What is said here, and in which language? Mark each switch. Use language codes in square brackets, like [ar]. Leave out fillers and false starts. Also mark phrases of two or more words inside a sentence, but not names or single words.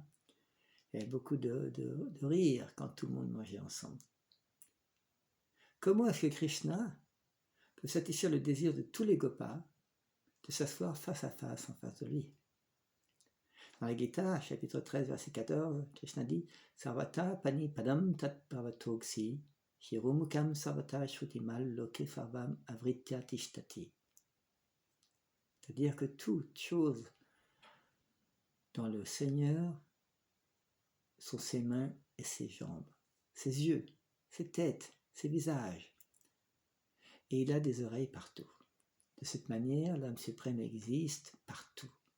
[fr] Il y avait beaucoup de rire quand tout le monde mangeait ensemble. Comment est-ce que Krishna peut satisfaire le désir de tous les gopas de s'asseoir face à face en face de lui? Dans la Gita, chapitre 13, verset 14, Krishna dit [sa] Sarvata pani padam tat parvatogsi shirumukam sarvata shrutimal loke sarvam avritya tishtati. [fr] C'est-à-dire que toute chose dans le Seigneur sont ses mains et ses jambes, ses yeux, ses têtes, ses visages. Et il a des oreilles partout. De cette manière, l'âme suprême existe partout.